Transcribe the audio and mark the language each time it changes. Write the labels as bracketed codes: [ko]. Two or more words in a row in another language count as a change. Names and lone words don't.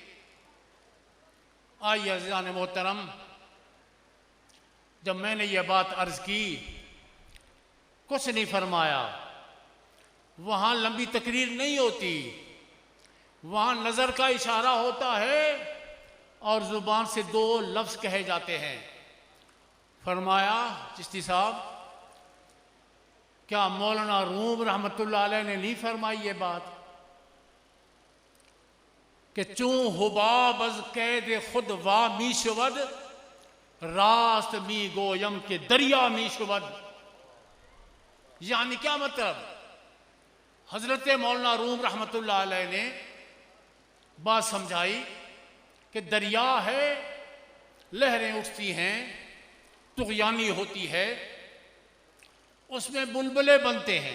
[ur] آئیے عزیزان محترم، جب میں نے یہ بات عرض کی، کچھ نہیں فرمایا، وہاں لمبی تقریر نہیں ہوتی، وہاں نظر کا اشارہ ہوتا ہے اور زبان سے 2 لفظ کہے جاتے ہیں۔ فرمایا چشتی صاحب، کیا مولانا روم رحمۃ اللہ علیہ نے نہیں فرمائی یہ بات کہ [fa] چون حباب از قید خود وا می شود، راست می گویم کہ دریا می شود؟ [ur] یعنی کیا مطلب؟ حضرت مولانا روم رحمۃ اللہ علیہ نے بات سمجھائی کہ دریا ہے، لہریں اٹھتی ہیں، طغیانی ہوتی ہے، اس میں بلبلے بنتے ہیں۔